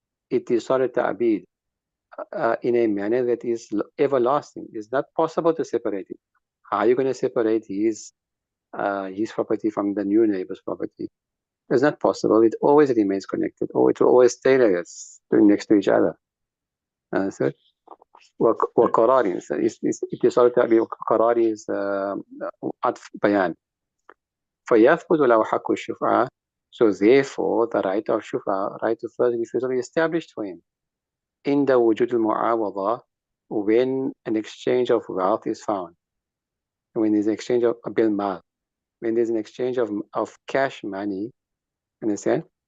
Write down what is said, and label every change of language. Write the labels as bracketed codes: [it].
[en] It is sort of ta'bid, in a manner that is everlasting. It's not possible to separate it. How are you going to separate his property from the new neighbor's property? It's not possible. It always remains connected, or it will always stay like this, next to each other. [ar] So, وقرار, اتصال التعبير قرار is عطف بيان. فيثبت له حق الشفعة. [en] So therefore, the right of shufa, right to further refusal, is established for him. [ar] عند وجود المعاوضة, [en] when an exchange of wealth is found, when there's an exchange of bil mal, when there's an exchange of cash money, understand?